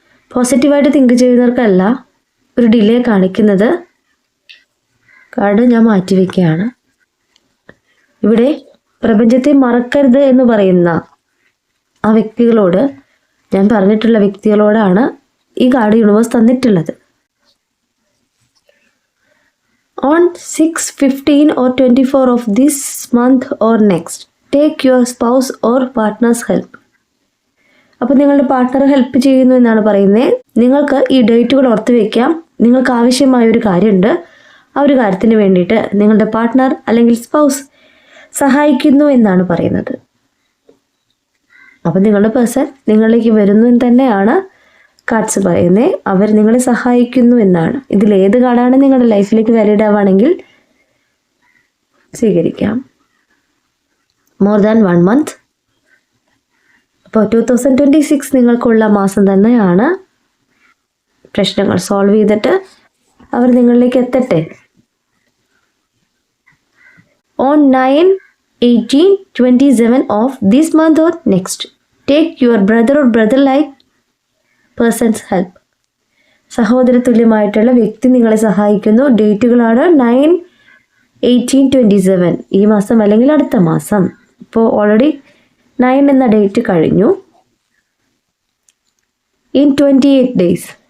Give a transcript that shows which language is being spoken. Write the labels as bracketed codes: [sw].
[ml] പോസിറ്റീവായിട്ട് തിങ്ക് ചെയ്യുന്നവർക്കല്ല ഒരു ഡിലേ കാണിക്കുന്നത്. കാർഡ് ഞാൻ മാറ്റിവെക്കുകയാണ്. ഇവിടെ പ്രപഞ്ചത്തെ മറക്കരുത് എന്ന് പറയുന്ന ആ വ്യക്തികളോട്, ഞാൻ പറഞ്ഞിട്ടുള്ള വ്യക്തികളോടാണ് ഈ കാർഡ് യൂണിവേഴ്സ് തന്നിട്ടുള്ളത്. [en] On 6, 15 or 24 of this month or next, take your spouse or partner's help. [ml] അപ്പോൾ നിങ്ങളുടെ പാർട്ട്ണർ ഹെൽപ്പ് ചെയ്യുന്നു എന്നാണ് പറയുന്നത്. നിങ്ങൾക്ക് ഈ ഡേറ്റുകൾ ഓർത്ത് വയ്ക്കാം. നിങ്ങൾക്ക് ആവശ്യമായ ഒരു കാര്യമുണ്ട്, ആ ഒരു കാര്യത്തിന് വേണ്ടിയിട്ട് നിങ്ങളുടെ പാർട്ട്ണർ അല്ലെങ്കിൽ സ്പൗസ് സഹായിക്കുന്നു എന്നാണ് പറയുന്നത്. അപ്പം നിങ്ങളുടെ പേഴ്സൺ നിങ്ങളിലേക്ക് വരുന്നു എന്ന് തന്നെയാണ് കാർഡ്സ് പറയുന്നത്. അവർ നിങ്ങളെ സഹായിക്കുന്നു എന്നാണ്. ഇതിലേത് കാർഡാണ് നിങ്ങളുടെ ലൈഫിലേക്ക് വാലിഡ് ആവുകയാണെങ്കിൽ സ്വീകരിക്കാം. [en] More than 1 month. [ml] അപ്പോൾ 2026 നിങ്ങൾക്കുള്ള മാസം തന്നെയാണ്. പ്രശ്നങ്ങൾ സോൾവ് ചെയ്തിട്ട് അവർ നിങ്ങളിലേക്ക് എത്തട്ടെ. [en] On 9, 18, 27 of this month or next, take your brother or brother-like person's help. [ml] സഹോദര തുല്യമായിട്ടുള്ള വ്യക്തി നിങ്ങളെ സഹായിക്കുന്നു. ഡേറ്റുകളാണ് 9, 18, 27 ഈ മാസം അല്ലെങ്കിൽ അടുത്ത മാസം. ഇപ്പോൾ ഓൾറെഡി 9 എന്ന ഡേറ്റ് കഴിഞ്ഞു. [en] In 28 days.